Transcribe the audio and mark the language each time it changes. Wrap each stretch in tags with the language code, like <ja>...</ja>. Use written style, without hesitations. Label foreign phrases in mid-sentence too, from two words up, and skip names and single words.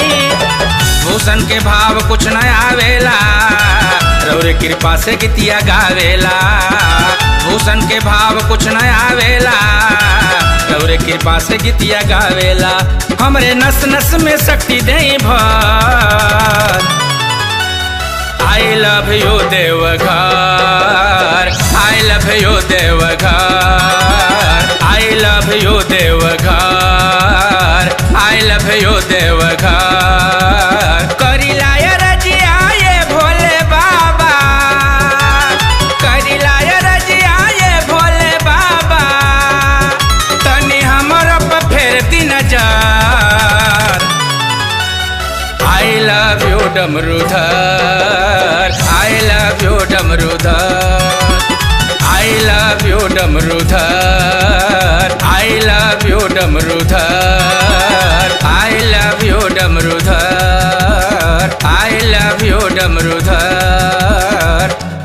<bho>भूषण के भाव कुछ न आवेला, रौरे कृपा से गीतिया गावेला। भूषण के भाव कुछ न आवेला, रौरे कृपा से गीतिया गावेला। हमरे नस नस में शक्ति देई भर।</bho> <en>I love you देवघर, I love you देवघर, I love you देवघर, I love you देवघर।</en> <bho>करिला ये रजिया ये भोले बाबा, करिला ये रजिया ये भोले बाबा, तनी हमर पे फेर दी नजर।</bho> <en>I love you डमरूधर, I love you डमरूधर, I love you डमरूधर, I love you डमरूधर, I love you डमरूधर, I love you डमरूधर।</en>